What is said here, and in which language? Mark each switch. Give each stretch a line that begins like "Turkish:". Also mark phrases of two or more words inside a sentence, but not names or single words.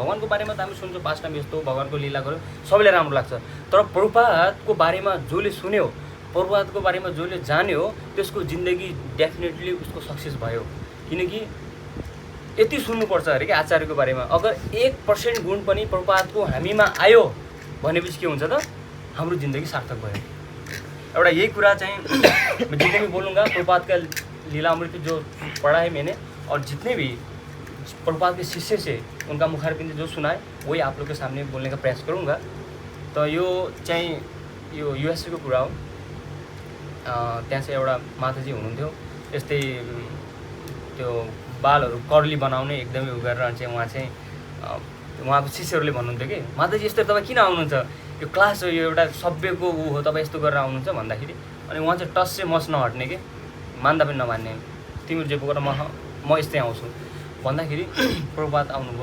Nepali: भगवान्को बारेमा त हामी सुन्छौँ, पाँच टाइम यस्तो भगवान्को लीला गर्यो सबैलाई राम्रो लाग्छ, तर प्रभुपादको बारेमा जसले सुन्यो, प्रभुपादको बारेमा जसले जान्यो त्यसको जिन्दगी डेफिनेटली उसको सक्सेस भयो। किनकि यति सुन्नुपर्छ अरे कि आचार्यको बारेमा अगर 1% गुण पनि प्रभुपादको हामीमा आयो भनेपछि के हुन्छ त, हाम्रो जिन्दगी सार्थक भयो। एउटा यही कुरा चाहिँ
Hindi: मैं जितने भी बोलूँगा प्रभुपाद का लीला अमृत जो पढ़ा है मैंने, और जितने भी प्रभुपाद के शिष्य से उनका मुखारबिंद जो सुनाए वही आप लोग के सामने बोलने का प्रयास करूँगा।
Nepali: तो यो चाहिँ यो युएसए को कुरा हो। त्यहाँ चाहिँ एउटा माताजी हुनुहुन्थ्यो, यस्तै त्यो बालहरू कर्ली बनाउने एकदमै उ गरेर चाहिँ उहाँको शिष्यहरूले भन्नुहुन्थ्यो कि माताजी यस्तो तपाईँ किन आउनुहुन्छ, यो क्लास हो, यो एउटा सभ्यको ऊ हो, तपाईँ यस्तो गरेर आउनुहुन्छ भन्दाखेरि अनि उहाँ चाहिँ टस चाहिँ मस नहट्ने कि मान्दा पनि नमान्ने, तिम्रो जे बोकेर म यस्तै आउँछु भन्दाखेरि प्रभुपाद आउनुभयो।